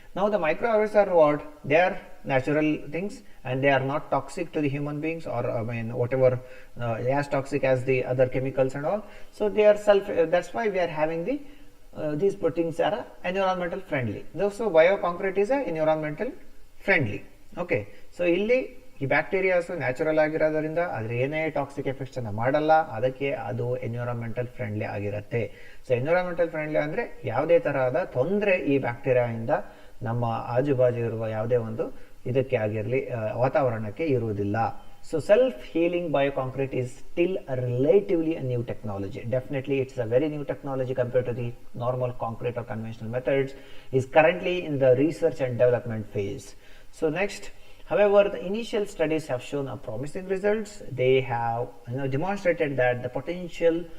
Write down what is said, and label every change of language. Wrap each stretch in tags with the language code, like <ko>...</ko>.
<en>Now the microorganisms are what? They are natural things and they are not toxic to the human beings, or whatever as toxic as the other chemicals and all. So they are that's why we are having the these things are environmental friendly. So bioconcrete is a environmental friendly.</en> <kn>Okay, so ಇಲ್ಲಿ ಈ bacterias natural ಆಗಿರೋದ್ರಿಂದ ಅದ್ರ ಏನೇ toxic effects ಅನ್ನ ಮಾಡಲ್ಲ, ಅದಕ್ಕೆ ಅದು environmental friendly ಆಗಿರುತ್ತೆ. ಸೊ ಎನ್ವಿರಾನ್ಮೆಂಟಲ್ ಫ್ರೆಂಡ್ಲಿ ಅಂದ್ರೆ ಯಾವುದೇ ತರಹದ ತೊಂದರೆ ಈ ಬ್ಯಾಕ್ಟೀರಿಯಾದಿಂದ ನಮ್ಮ ಆಜುಬಾಜು ಇರುವ ಯಾವುದೇ ಒಂದು ಇದಕ್ಕೆ ಆಗಿರಲಿ ವಾತಾವರಣಕ್ಕೆ ಇರುವುದಿಲ್ಲ.</kn> <en>So self-healing bioconcrete is still a relatively a new technology. Definitely it's a very new technology compared to the normal concrete or conventional methods. Is currently in the research and development phase. So next, however, the initial studies have shown a promising results. They have demonstrated that the potential</en>